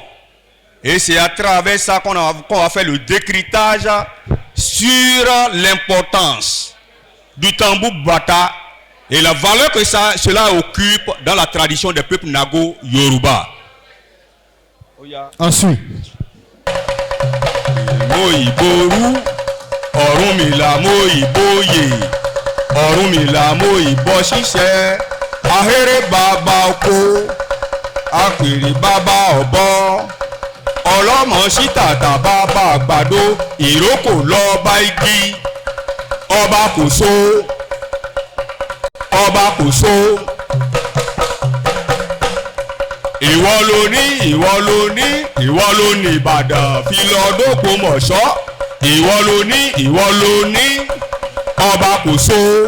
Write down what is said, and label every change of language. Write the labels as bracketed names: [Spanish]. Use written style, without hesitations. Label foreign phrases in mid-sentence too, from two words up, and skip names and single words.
[French] Et c'est à travers ça qu'on va faire le décryptage sur l'importance du tambour bata et la valeur que cela occupe dans la tradition des peuples Nago Yoruba. Ensuite. [Yoruba] Moyiboru, Ọ̀rúnmìlà Moyiboye, Ọ̀rúnmìlà Moyibo ṣiṣẹ́, ahéré bàbá oko, apèrè bàbá ọ̀bọ. Ọlọ́mọ sí tàtà bàbá àgbàdo ìrókò lọ́ba igi ọba kò so ọba kò so ìwọ ló ní ìwọ ló ní ìwọ ló ní Ìbàdàn fi lọ d'Ògbómọ̀ṣọ́ ìwọ ló ní ìwọ ló ní ọba kò so.